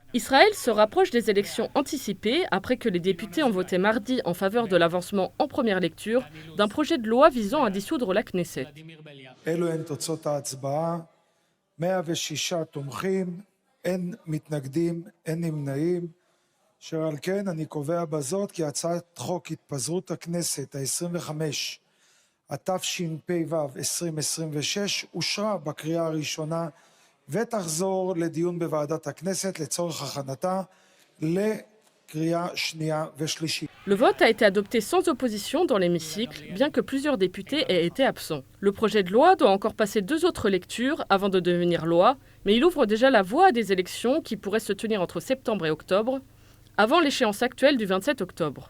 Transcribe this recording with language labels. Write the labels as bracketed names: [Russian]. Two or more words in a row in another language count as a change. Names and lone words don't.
[French] Israël se rapproche des élections anticipées après que les députés ont voté mardi en faveur de l'avancement en première lecture d'un projet de loi visant à dissoudre la Knesset. [Hebrew] אלו הן תוצאות ההצבעה, 106 תומכים, אין מתנגדים, אין נמנעים. אשר על כן אני קובע בזאת כי הצעת חוק התפזרות הכנסת ה-25, התשפ"ו 2026, אושרה בקריאה הראשונה ותחזור לדיון בוועדת הכנסת לצורך הכנתה לקריאה שנייה ושלישית. [French] Le vote a été adopté sans opposition dans l'hémicycle, bien que plusieurs députés aient été absents. Le projet de loi doit encore passer 2 autres lectures avant de devenir loi, mais il ouvre déjà la voie à des élections qui pourraient se tenir entre septembre et octobre, avant l'échéance actuelle du 27 octobre.